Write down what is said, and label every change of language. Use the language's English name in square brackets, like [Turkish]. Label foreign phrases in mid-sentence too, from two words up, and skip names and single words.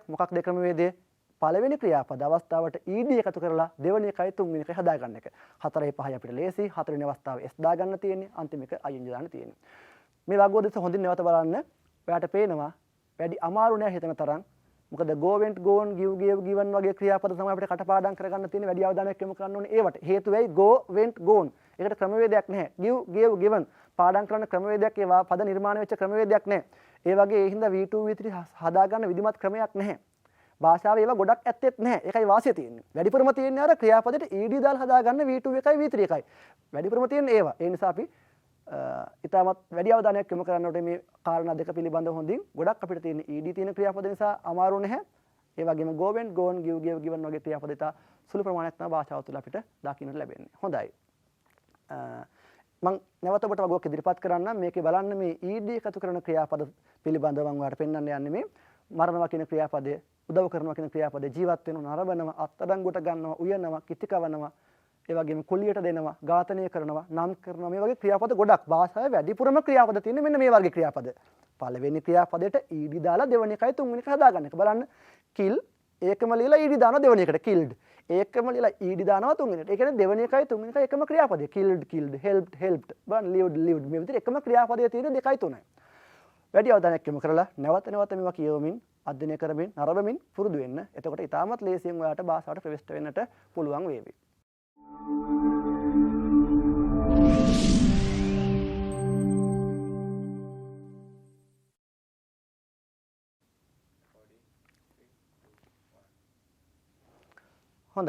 [Sinhala] මොකක්ද ක්‍රමවේදය? පළවෙනි ක්‍රියාපද අවස්ථාවට ed එකතු කරලා දෙවෙනි එකයි තුන්වෙනි එකයි හදාගන්න එක. 4යි 5යි අපිට ලේසි. හතරවෙනි අවස්ථාවේ S දාගන්න තියෙන්නේ. අන්තිම එක ing දාන්න තියෙන්නේ. මේ වගුව දෙස හොඳින් නැවත බලන්න. ඔයාට පේනවා වැඩි අමාරු නෑ හිතන තරම්. මොකද [English] go went gone give gave given [Sinhala] වගේ ක්‍රියාපද තමයි අපිට කටපාඩම් කරගන්න තියෙන්නේ. වැඩි අවධානයක් යොමු කරන්න ඕනේ ඒවට. හේතුව වෙයි [English] go went gone. [Sinhala] ඒකට ක්‍රමවේදයක් නැහැ. [English] give gave given [Sinhala] පාඩම් කරන ක්‍රමවේදයක් ඒවා පද නිර්මාණය වෙච්ච ක්‍රමවේදයක් නැහැ. ඒ වගේ ඒ හින්දා V2 V3 හදාගන්න විධිමත් ක්‍රමයක් නැහැ. භාෂාවේ ඒවා ගොඩක් ඇත්තෙත් නැහැ. ඒකයි වාසිය තියෙන්නේ. වැඩිපුරම තියෙන්නේ අර ක්‍රියාපදයට ed දාලා හදාගන්න V2 එකයි V3 එකයි. වැඩිපුරම තියෙන්නේ ඒවා. ඒ නිසා අපි ඉතාමත් වැඩි අවධානයක් යොමු කරන්න ඕනේ මේ කාරණා දෙක පිළිබඳව හොඳින්. ගොඩක් අපිට තියෙන ed තියෙන ක්‍රියාපද නිසා අමාරු නැහැ. ඒ වගේම [English] go went gone give gave given [Sinhala] වගේ ක්‍රියාපද ඉතා සුළු ප්‍රමාණයක් තමයි භාෂාව තුළ අපිට දකින්නට ලැබෙන්නේ. හොඳයි. මම නැවත ඔබට වගුවක් ඉදිරිපත් කරන්න. මේකේ බලන්න මේ ed එකතු කරන ක්‍රියාපද පිළිබඳව මම ඔයාලට පෙන්වන්න යන්නේ මේ මරනවා කියන ක්‍රියාපදය, උදව් කරනවා කියන ක්‍රියාපදය, ජීවත් වෙනවා, නරඹනවා, අත්අඩංගුවට ගන්නවා, උයනවා, කිතිකවනවා, ඒ වගේම කුලියට දෙනවා, ඝාතනය කරනවා, නම් කරනවා, මේ වගේ ක්‍රියාපද ගොඩක් භාෂාවේ වැඩිපුරම ක්‍රියාපද තියෙන්නේ මෙන්න මේ වගේ ක්‍රියාපද. පළවෙනි ක්‍රියාපදයට ed දාලා දෙවෙනි එකයි තුන්වෙනි එක හදාගන්න එක. බලන්න kill ඒකම ලියලා ed දානවා දෙවෙනි එකට killed. ඒකම ලියලා ed දානවා තුන්වෙනිට. ඒ කියන්නේ දෙවෙනි එකයි තුන්වෙනි එකයි එකම ක්‍රියාපදය. [English] killed killed, helped helped, බලන්න lived lived. [Sinhala] මේ විදිහට එකම ක්‍රියාපදයේ තියෙන 2යි 3යි. වැඩි අවධානයක් යොමු කරලා නැවත මේවා කියවමින් අධ්‍යයනය කරමින් නරඹමින් පුරුදු වෙන්න. එතකොට ඉතාමත් ලේසියෙන් ඔයාලට භාෂාවට ප්‍රවිෂ්ඨ වෙන්නට පුළුවන් වේවි. හොඳයි.